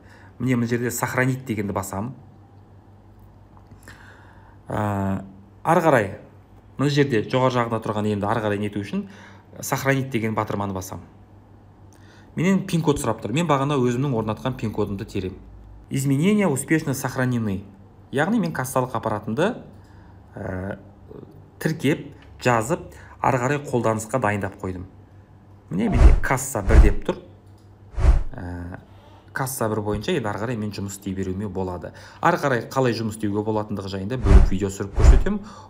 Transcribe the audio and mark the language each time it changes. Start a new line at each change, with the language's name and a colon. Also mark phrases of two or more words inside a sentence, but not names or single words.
Kazakh: Міне мына жерде сохранить дегенді басам. Ары қарай мына жерде жоғары жағында тұрған енді ары қарай нету үшін сохранить деген батырманы басам. Менен пин код сұрап тұр. Мен бағана өзімнің орнатқан пин кодымды терем.
Russian: Изменения успешно сохранены.
Kazakh: Яғни мен кассалық аппаратымды тіркеп, жазып, ары қарай қолданысқа дайындап қойдым. Міне менде касса 1 деп тұр. Касса 1 бойынша енді ары қарай мен жұмыс істей беруіме болады. Ары қарай қалай жұмыс істеуге болатындығы жайында бөлек видео түсіріп көрсетемін.